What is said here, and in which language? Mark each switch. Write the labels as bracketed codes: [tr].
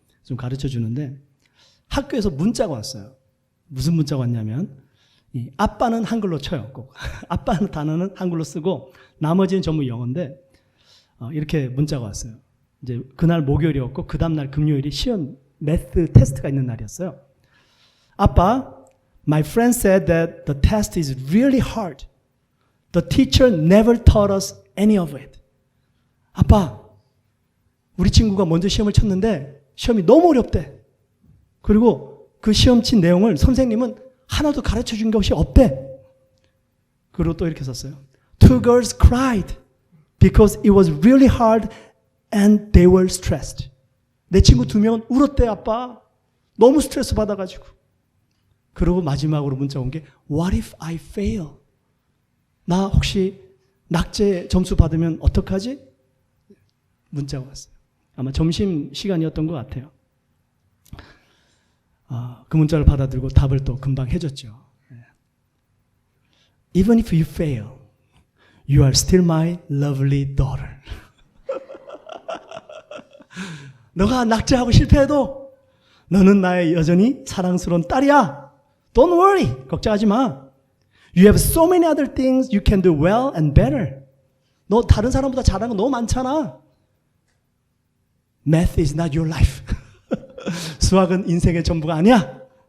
[ko] 좀 가르쳐 주는데 학교에서 문자가 왔어요. 무슨 문자가 왔냐면 아빠는 한글로 쳐요. 꼭. 아빠는 단어는 한글로 쓰고 나머지는 전부 영어인데 이렇게 문자가 왔어요. 이제 그날 목요일이었고 그 다음날 금요일이 시험 매스 테스트가 있는 날이었어요. [en] 아빠, my friend said that the test is really hard. The teacher never taught us any of it. [ko] 아빠, 우리 친구가 먼저 시험을 쳤는데 시험이 너무 어렵대. 그리고 그 시험 친 내용을 선생님은 하나도 가르쳐 준 것이 없대. 그리고 또 이렇게 썼어요. [en] Two girls cried because it was really hard and they were stressed. [ko] 내 친구 2명은 울었대, 아빠. 너무 스트레스 받아가지고. 그리고 마지막으로 문자 온 게 [en] What if I fail? [ko] 나 혹시 낙제 점수 받으면 어떡하지? 문자가 왔어요. 아마 점심 시간이었던 것 같아요. 그 문자를 받아들고 답을 또 금방 해줬죠. [en] Even if you fail, you are still my lovely daughter. [ko] 너가 낙제하고 실패해도 너는 나의 여전히 사랑스러운 딸이야. [en] Don't worry. [ko] 걱정하지 마. [en] You have so many other things you can do well and better. [ko] 너 다른 사람보다 잘하는 거 너무 많잖아. [en] Math is not your life. [ko] 수학은 인생의 전부가 아니야.